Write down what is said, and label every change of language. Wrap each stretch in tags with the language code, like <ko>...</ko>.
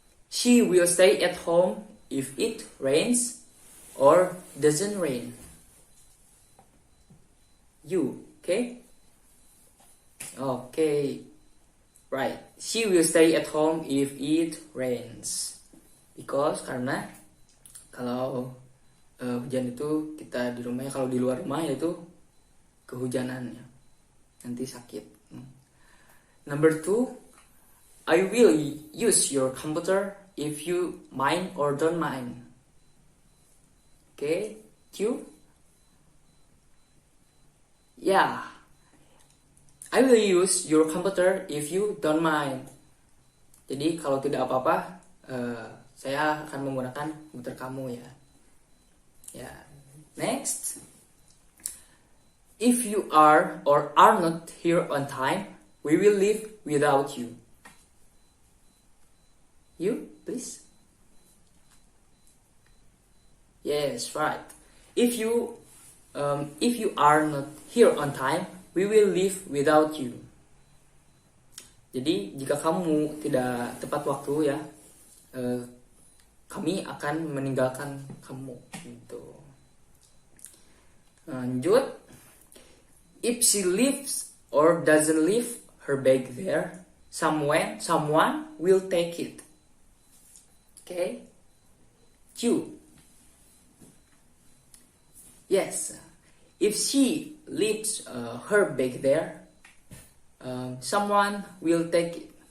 <en>She will stay at home if it rains or doesn't rain. You, okay? Okay, right. She will stay at home if it rains.</en> <id>Because karena kalau hujan itu kita di rumahnya, kalau di luar rumah itu kehujanan ya, nanti sakit.</id> <en>Number 2, I will use your computer if you mind or don't mind. Okay, Q. Yeah, I will use your computer if you don't mind.</en> <id>Jadi kalau tidak apa-apa, saya akan menggunakan komputer kamu ya.</id> <en>Yeah. Next, if you are or are not here on time, we will leave without you. You, please. Yes, right. If you are not here on time, we will leave without you.</en> <id>Jadi jika kamu tidak tepat waktu ya, kami akan meninggalkan kamu. Gitu. Lanjut.</id> <en>If she leaves or doesn't leave her bag there, someone will take it. Okay. Q. Yes. If she leaves her bag there, someone will take it.</en>